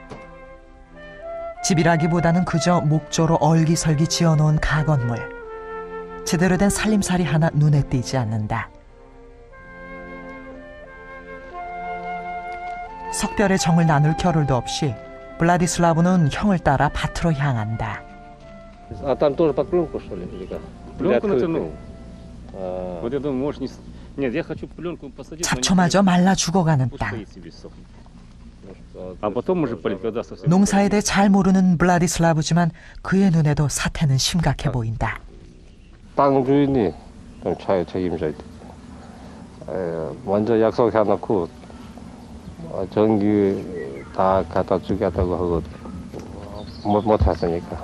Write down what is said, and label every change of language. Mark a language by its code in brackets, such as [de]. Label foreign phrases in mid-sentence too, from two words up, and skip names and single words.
[ko] 집이라기보다는 그저 목조로 얼기설기 지어놓은 가건물. 제대로 된 살림살이 하나 눈에 띄지 않는다. 석별의 정을 나눌 겨를도 없이 블라디슬라브는 형을 따라 밭으로 향한다. [ru] А там тоже под пленку, что ли? Или как? Пленку натянул. Вот я думаю, может не... Нет, я хочу пленку посадить. [ko] 잡초마저 말라 죽어가는 땅. [ru] А потом уже полить, когда совсем... [ko] 농사에 대해 잘 모르는 블라디슬라브지만 그의 눈에도 사태는 심각해 보인다. 땅 주인이 좀 책임져야 돼. 먼저 약속해놓고 전기 다 갖다 주겠다고 하고 못 했으니까.